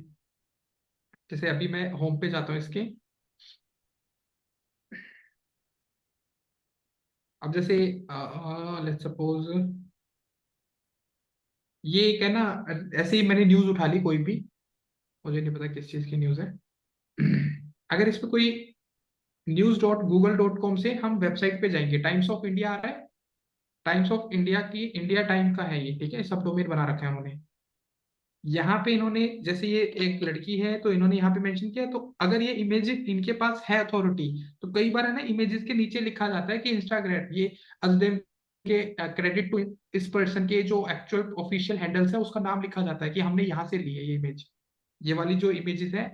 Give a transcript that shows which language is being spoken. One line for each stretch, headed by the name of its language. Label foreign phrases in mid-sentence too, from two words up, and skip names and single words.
Hindi: जैसे अभी मैं होम पे जाता हूँ इसके, अब जैसे
English: let's suppose
Hindi: ये एक है ना, ऐसे ही मैंने न्यूज उठा ली कोई भी, मुझे नहीं पता किस चीज की न्यूज है। अगर इस पे कोई news.google.com से हम वेबसाइट पे जाएंगे, टाइम्स ऑफ इंडिया आ रहा है, टाइम्स ऑफ इंडिया की इंडिया टाइम का है ये, ठीक है,
English: sub domain
Hindi: बना रखा है उन्होंने। यहाँ पे इन्होंने, जैसे ये एक लड़की है तो इन्होंने यहाँ पे मेंशन किया, तो अगर ये इमेज इनके पास है अथॉरिटी, तो कई बार है ना इमेजेस के नीचे लिखा जाता है कि इंस्टाग्राम ये अजदेम के
English: credit to this person
Hindi: के जो
English: actual official handles
Hindi: है उसका नाम लिखा जाता है कि हमने यहाँ से ली है ये इमेज, ये वाली जो इमेजेस है।